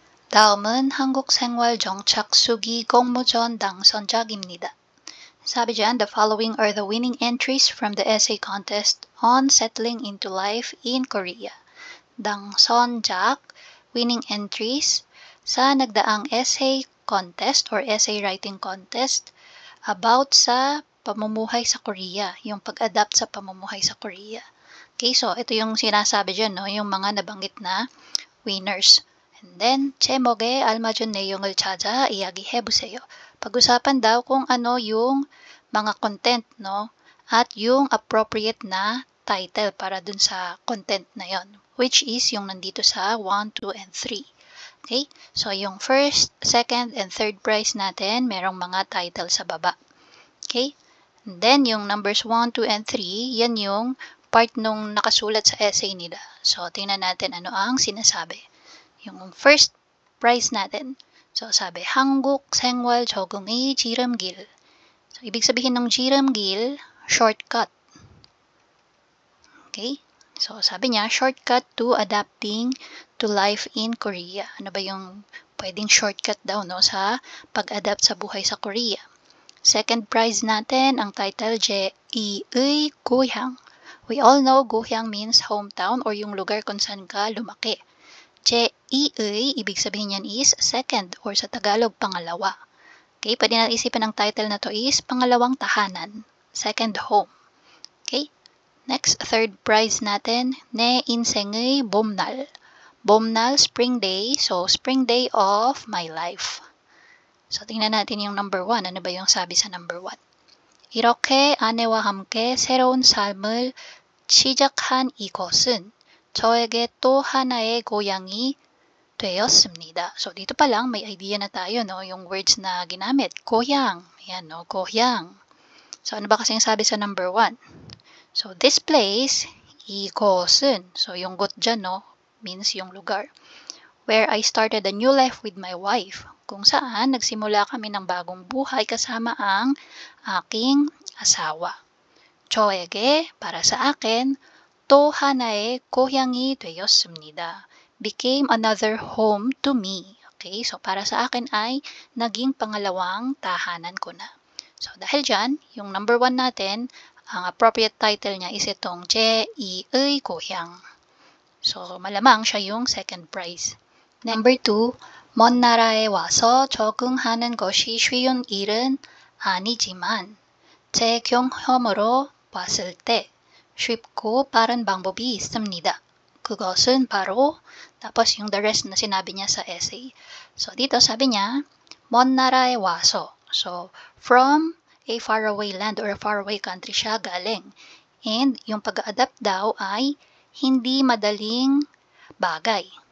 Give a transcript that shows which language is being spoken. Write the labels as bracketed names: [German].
[Korean] 다음은 한국 생활 정착 수기 공모전 당선작입니다. [Filipino] Sabi dyan, [English] the following are the winning entries from the essay contest on settling into life in Korea. [Filipino] 당선작, winning entries, sa nagdaang essay contest or essay writing contest about sa pamumuhay sa Korea, yung pag-adapt sa pamumuhay sa Korea. Okay, so ito yung sinasabi dyan, no? Yung mga nabanggit na winners. [English] And then, [Korean] 제목에 알맞은 내용을 찾아 이야기해보세요. [Filipino] Pag-usapan daw kung ano yung mga content, no? At yung appropriate na title para dun sa content na yon, which is yung nandito sa 1, 2, and 3. Okay? So, yung first, second, and third prize natin, merong mga title sa baba. Okay? And then, yung numbers 1, 2, and 3, yan yung part nung nakasulat sa essay nila. So, tingnan natin ano ang sinasabi. Yung first prize natin. [Korean] So, sabi, 한국 생활 적응의 지름길. [Filipino] So, ibig sabihin ng 지름길, shortcut. [English] Okay? So, [Filipino] sabi niya, [English] shortcut to adapting to life in Korea. [Filipino] Ano ba yung pwedeng shortcut daw, no, sa pag-adapt sa buhay sa Korea? Second prize natin, ang title, [Korean] 제2의 고향. [English] We all know gohyang means hometown or [Filipino] yung lugar kung saan ka lumaki. 제2의, ibig sabihin yan is second or sa Tagalog, pangalawa. Okay, pwede natin isipin ang title na to is pangalawang tahanan, [English] second home. [Filipino] Okay, next, third prize natin, [Korean] 내 인생의 봄날. [English] 봄날, spring day, so spring day of my life. [Filipino] So, tingnan natin yung number 1. Ano ba yung sabi sa number 1? [Korean] 이렇게 아내와 함께 새로운 삶을 시작한 이곳은 저에게 또 하나의 고향이 되었습니다. [Filipino] So, dito pa lang, may idea na tayo, no? Yung words na ginamit. 고향. Ayan, no? 고향. So, ano ba kasing sabi sa number 1? [English] So, this place, 이곳은. [Filipino] So, yung got dyan, no? Means yung lugar. [English] Where I started a new life with my wife. [Filipino] Kung saan nagsimula kami ng bagong buhay kasama ang aking asawa. [Korean] 저에게, [Filipino] para sa akin, [Korean] 또 하나의 고향이 되었습니다. [English] Became another home to me. [Filipino] Okay, so para sa akin ay naging pangalawang tahanan ko na. So dahil dyan, yung number 1 natin, ang appropriate title niya is itong [Korean] 제2의 고향. [Filipino] So malamang siya yung second prize. [Korean] Number 2, 먼 나라에 와서 적응하는 것이 쉬운 일은 아니지만 제 경험으로 봤을 때 쉽고 빠른 방법이 있습니다. 그것은 바로, [Filipino] tapos yung the rest na sinabi niya sa essay. So dito sabi niya, [Korean] 먼 나라에 와서. [English] So from a faraway land or a faraway country [Filipino] siya galing. And yung pag-adapt daw ay hindi madaling bagay.